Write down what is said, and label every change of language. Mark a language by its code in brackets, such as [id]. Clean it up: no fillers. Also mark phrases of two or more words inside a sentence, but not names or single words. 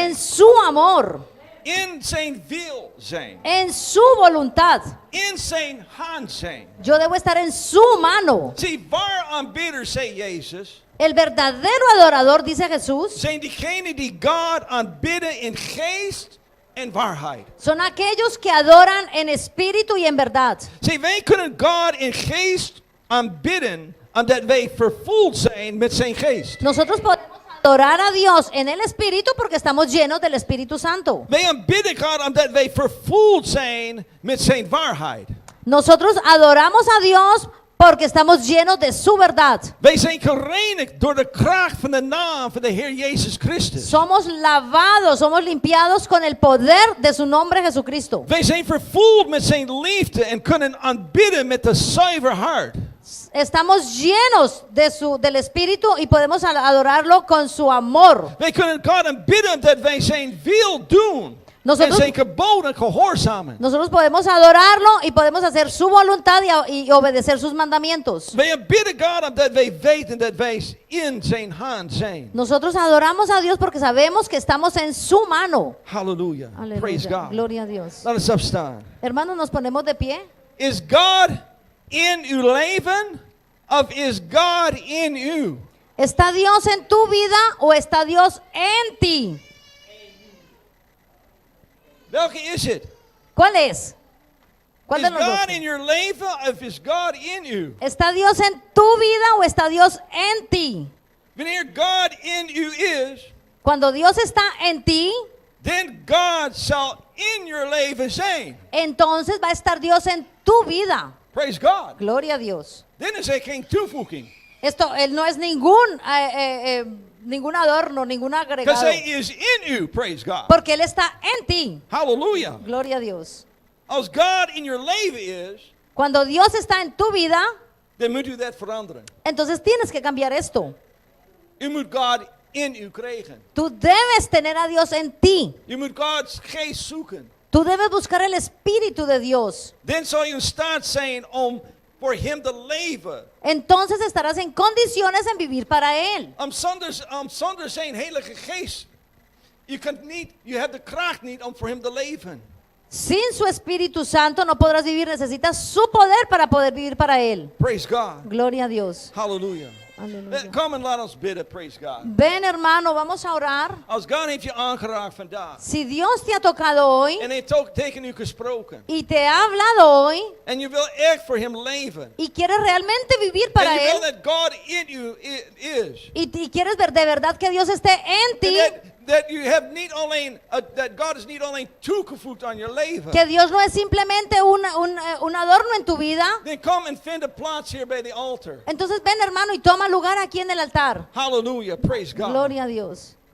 [es] en su amor, [nl] In zijn wil zijn. [es] en su voluntad. [nl] In zijn hand zijn. [es] Yo debo estar en su mano. [nl] Zie, waar aanbidders, zei Jezus, [es] El verdadero adorador, dice Jesús, [nl] zijn diegenen die God aanbidden in geest en waarheid. [es] son aquellos que adoran en espíritu y en verdad. [nl] Zie, wij kunnen God in geest aanbidden, omdat wij vervuld zijn met zijn geest. [es] Nosotros podemos adorar a Dios en el espíritu porque estamos llenos del Espíritu Santo. [nl] Wij aanbidden God omdat wij vervuld zijn met zijn waarheid. [es] Nosotros adoramos a Dios porque estamos llenos de su verdad. [nl] Wij zijn gereinigd door de kracht van de naam van de Heer Jezus Christus. [es] Somos lavados, somos limpiados con el poder de su nombre Jesucristo. [nl] Wij zijn vervuld met zijn liefde en kunnen aanbidden met een zuiver hart. [es] Estamos llenos del Espíritu y podemos adorarlo con su amor. [nl] Wij kunnen God aanbidden omdat wij zijn wil doen. En zijn geboden gehoorzamen. [es] Nosotros podemos adorarlo y podemos hacer su voluntad y obedecer sus mandamientos. [nl] Wij aanbidden God omdat wij weten dat wij in zijn hand zijn. [es] Nosotros adoramos a Dios porque sabemos que estamos en su mano. [en] Hallelujah. Praise [es] Aleluya. [en] God. [es] Gloria a Dios. [nl] Laat ons opstaan. [es] Hermanos, nos ponemos de pie. [nl] Is God in uw leven of is God in u? [es] ¿Está Dios en tu vida o está Dios en ti? [nl] Welke is het? [es] ¿Cuál es? ¿Cuál [nl] Is [es] de los dos? [nl] God [en] in your [nl] leven of is God [en] in you? [es] ¿Está Dios en tu vida o está Dios en ti? [nl] Wanneer God [en] in you [nl] is, [es] Cuando Dios está en ti, [nl] then God zal [en] in your [nl] leven zijn. [es] entonces va a estar Dios en tu vida. [en] Praise God. [es] Gloria a Dios. [nl] Dan is er geen toevoeging. [es] Esto, Él no es ningún adorno, ningún [en] Because [es] agregado. [nl] hij is [en] in you, praise God. [es] Porque Él está en ti. [en] Hallelujah. [es] Gloria a Dios. [nl] Als God [en] in your [nl] leven is, [es] Cuando Dios está en tu vida, [nl] dan moet u dat veranderen. [es] entonces tienes que cambiar esto. [nl] U moet God in u krijgen. [es] Tú debes tener a Dios en ti. [nl] Je moet Gods geest zoeken. [es] Tú debes buscar el Espíritu de Dios. [nl] Dan zal je in staat zijn om voor hem te leven. [es] Entonces estarás en condiciones en vivir para Él. [nl] Zonder zijn heilige geest. Je hebt de kracht niet om voor hem te leven. [es] Sin su Espíritu Santo no podrás vivir. Necesitas su poder para poder vivir para Él. [en] Praise God. [es] Gloria a Dios. [en] Hallelujah. [es] Aleluya. [nl] Kom en laat ons bidden, [en] praise God. [es] Ven, hermano, vamos a orar. [nl] Als God heeft je aangeraakt vandaag. [es] Si Dios te ha tocado hoy [nl] En heeft ook tegen u gesproken. [es] y te ha hablado hoy [nl] En je wil echt voor hem leven. [es] y quieres realmente vivir para [nl] En je wil [es] Él [nl] dat God in u is. [es] y quieres ver de verdad que Dios esté en ti, [nl] Dat [en] you have [nl] niet alleen, dat God is niet alleen toegevoegd aan je leven. [es] que Dios no es simplemente un adorno en tu vida. [nl] Dan kom en vind een plaats hier bij de altaar. [es] Entonces ven, hermano, y toma lugar aquí en el altar. [en] Hallelujah, praise God. [es] Gloria a Dios.